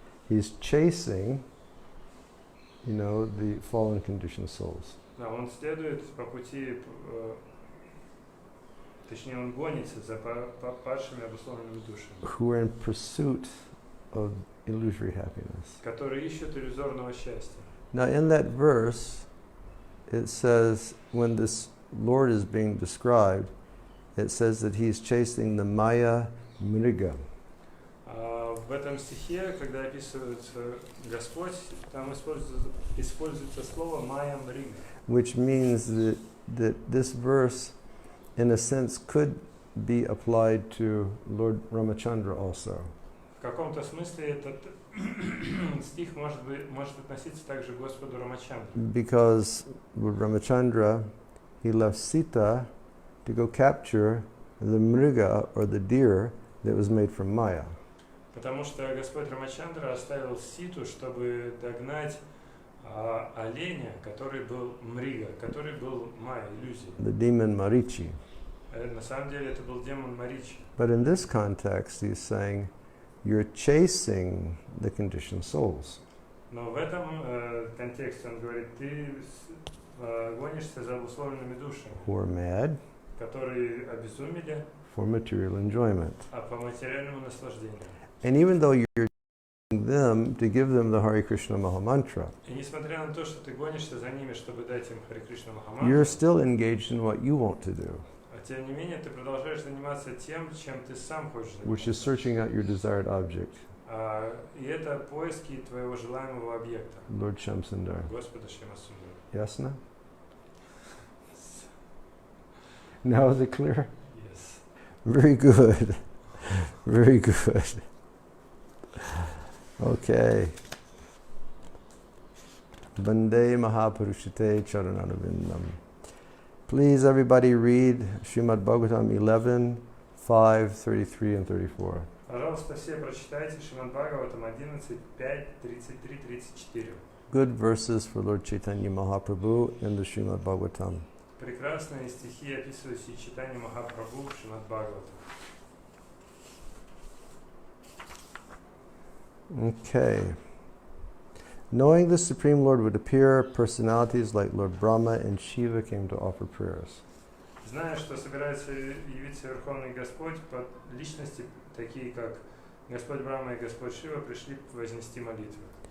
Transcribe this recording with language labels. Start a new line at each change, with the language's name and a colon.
English: He's chasing, the fallen conditioned souls.
Russian: Да, он следует по пути, точнее, он гонится за падшими обусловленными душами.
English: Who are in pursuit of illusory happiness.
Russian: Которые ищут иллюзорного счастья.
English: Now, in that verse, it says when this Lord is being described, it says that he's chasing the Maya Mriga.
Russian: В этом стихе, когда описывается Господь, там используется слово Майя Мрига.
English: Which means that this verse, in a sense, could be applied to Lord Ramachandra also.
Russian: В каком-то смысле этот стих может относиться также к Господу Рамачандре.
English: Because Lord Ramachandra, he left Sita to go capture the mriga, or the deer, that was made from Maya.
Russian: Потому что Господь Рамачандра оставил Ситу, чтобы догнать оленя, который был мрига, который был Майя, иллюзией.
English: The demon Marichi.
Russian: На самом деле это был демон Маричи.
English: But in this context, he's saying, you're chasing the conditioned souls.
Russian: Но в этом контексте он говорит, ты гонишься за обусловленными душами,
English: who are mad,
Russian: которые обезумели,
English: for material enjoyment.
Russian: По материальному наслаждению.
English: And even though you're them to give them the Hare Krishna Mahamantra,
Russian: и несмотря на то, что ты гонишься за ними, чтобы дать им Харе Кришна Махамантру,
English: you're still engaged in what you want to do,
Russian: тем не менее ты продолжаешь заниматься тем, чем ты сам хочешь заниматься.
English: which is searching out your desired object.
Russian: И это поиски твоего желаемого объекта.
English: Lord Shamsundar.
Russian: Господа Шьямасундари. Ясно?
English: Now is it clear? Yes. Very good. Very good. Okay.
Sanskrit: Bande Mahapurushate Charanarvindam.
English: Please, everybody, read Srimad Bhagavatam 11, 5, 33, and 34.
Russian: Пожалуйста, все прочитайте Шримад Бхагаватам 11, 5, 33, 34.
English: Good verses for Lord Chaitanya Mahaprabhu in the Srimad Bhagavatam.
Russian: прекрасные стихи, описывающие Чайтанью Махапрабху в Шримад Бхагавата.
English: Okay. Knowing the Supreme Lord would appear, personalities like Lord Brahma and Shiva came to offer prayers.
Russian: Зная, что собирается явиться Верховный Господь, под личности, такие как Господь Брахма и Господь Шива, пришли вознести молитвы.